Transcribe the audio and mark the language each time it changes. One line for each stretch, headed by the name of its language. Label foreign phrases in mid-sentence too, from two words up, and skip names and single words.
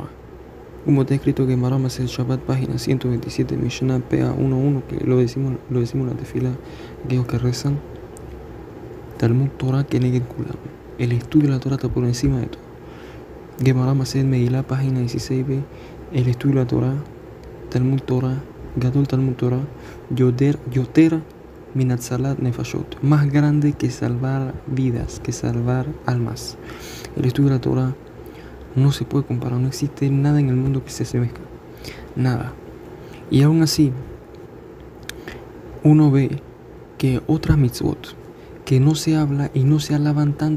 Spanish: Como está escrito que Gemara Masechet Shabbat, página 127, Mishnah PA 11, que lo decimos en la tefila, aquellos que rezan.
Hebrew: תלמוד תורה כנגד כולם.
Spanish: El estudio de la Torah está por encima de todo. Gemara Masechet Megillah, página 16b, el estudio de la Torah,
Hebrew: תלמוד תורה גדול תלמוד תורה יותר מהצלת נפשות,
Spanish: más grande que salvar vidas, que salvar almas. El estudio de la Torah no se puede comparar, no existe nada en el mundo que se asemezca, nada. Y aún así, uno ve que otras mitzvot que no se habla y no se alaban tanto